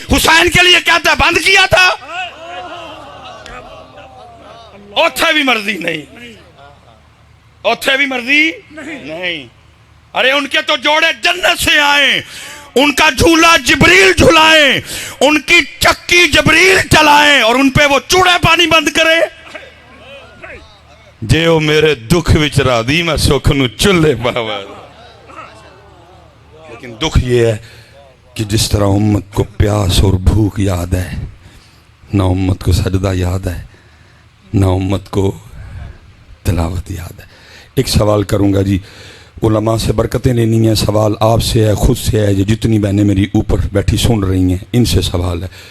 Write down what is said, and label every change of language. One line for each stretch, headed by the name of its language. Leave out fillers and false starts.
Urdu: حسین کے لیے کہتا ہے بند کیا تھا،
Punjabi: اوتھے بھی مرضی نہیں،
Urdu: اوتھے بھی مرضی نہیں. ارے ان کے تو جوڑے جنت سے آئیں، ان کا جھولا جبریل جھلائیں، ان کی چکی جبریل چلائیں اور ان پہ وہ چوڑے پانی بند کرے.
Punjabi: جے او میرے دکھ وچ راضی میں سکھ نو چلے پاوا.
Urdu: لیکن دکھ یہ ہے کہ جس طرح امت کو پیاس اور بھوک یاد ہے، نہ امت کو سجدہ یاد ہے، نہ امت کو تلاوت یاد ہے. ایک سوال کروں گا جی, علماء سے برکتیں لینی ہیں, سوال آپ سے ہے, خود سے ہے, جتنی بہنیں میری اوپر بیٹھی سن رہی ہیں ان سے سوال ہے.